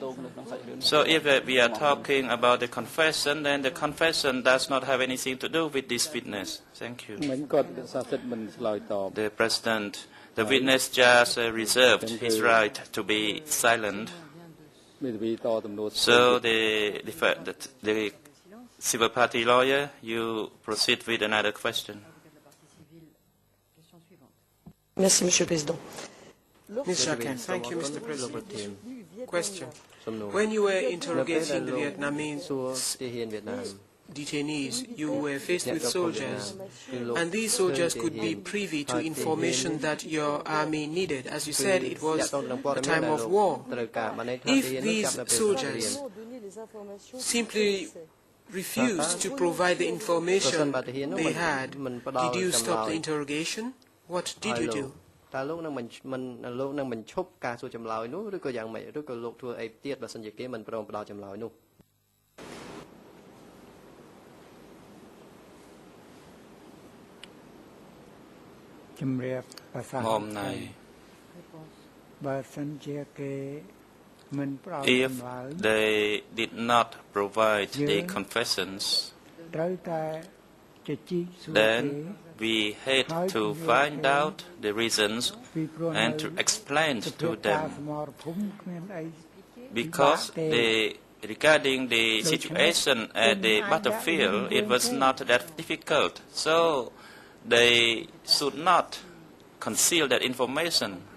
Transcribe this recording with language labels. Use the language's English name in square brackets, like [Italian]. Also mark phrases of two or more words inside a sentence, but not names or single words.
[English] So if we are talking about the confession, then the confession does not have anything to do with this witness. Thank you. The President, the witness just reserved his right to be silent. So the civil party lawyer, you proceed with another question. [French] Merci, Monsieur le Président. [English] Ms. Jacquin, thank you, Mr. President. Question. When you were interrogating the Vietnamese detainees, you were faced with soldiers, and these soldiers could be privy to information that your army needed. As you said, it was a time of war. If these soldiers simply refused to provide the information they had, did you stop the interrogation? What did you do? [Khmer] តើលោកនឹងបញ្ឈប់ការសួរចម្លើយនោះឬក៏យ៉ាងម៉េចឬក៏លោកធ្វើអីទៀតបើសិនជាគេមិនព្រមផ្ដល់ចម្លើយនោះ ជំរាបប្រសាទមកណៃបើសិនជាគេមិនផ្ដល់ចម្លើយ [English] If they did not provide the confessions, [Khmer] ត្រូវតែជជែកសួរ [English] then we had to find out the reasons and to explain to them, because regarding the situation at the battlefield, it was not that difficult, so they should not conceal that information.